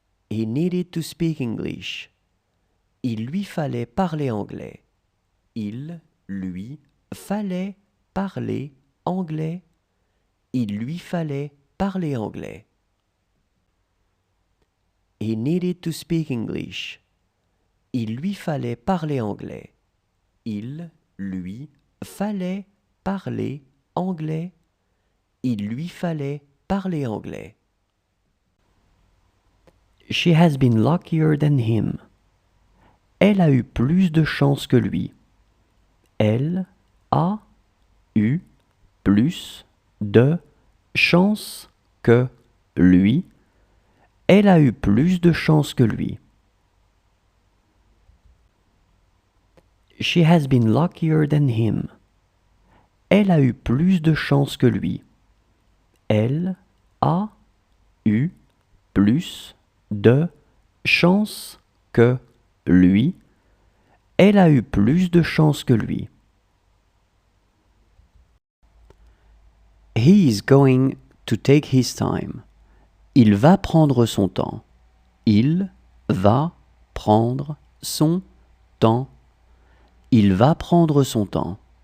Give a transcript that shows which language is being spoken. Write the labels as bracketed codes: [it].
[en] He needed to speak English. [fr] Il lui fallait parler anglais. Il lui fallait parler anglais. Il lui fallait parler anglais. [en] He needed to speak English. [fr] Il lui fallait parler anglais. Il lui fallait parler anglais. Il lui fallait parler anglais. [en] She has been luckier than him. [fr] Elle a eu plus de chance que lui. Elle a eu plus de chance que lui. Elle a eu plus de chance que lui. [en] She has been luckier than him. [fr] Elle a eu plus de chance que lui. Elle a eu plus de chance que lui. Elle a eu plus de chance que lui. [en] He is going to take his time. [fr] Il va prendre son temps. Il va prendre son temps. Il va prendre son temps.